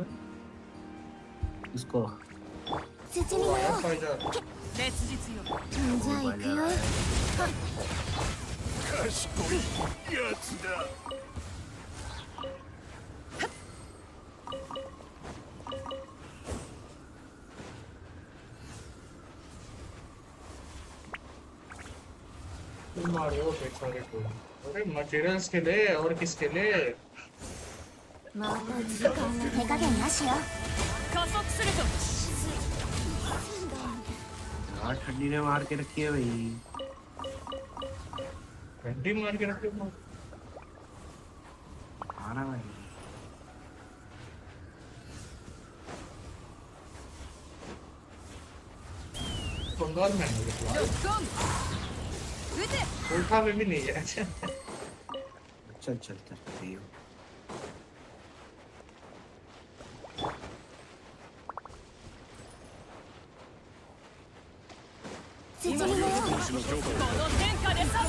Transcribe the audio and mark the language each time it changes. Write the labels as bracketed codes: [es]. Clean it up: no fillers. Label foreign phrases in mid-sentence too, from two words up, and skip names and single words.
[hi] इसको [ja] 辻に乗ろう [hi] Wi-Fi का [ja] 烈日よ。じゃあ行くよ賢いやつだ。 [hi] मारियो बेचारे को। अरे मटेरियल्स के लिए और किसके लिए? [ja] また時間の手加減なしよ加速すると。 [hi] यार ठंडी ने मार के रखी है भाई। घंटी मार के रखे हो। आना भाई। बंगाल में है ये। [ja] ロックオン。撃て。 [hi] कोठा में भी नहीं है। चल चल चल चल। [ja] 辻に乗ろう行使の許可をこの天下で裁く。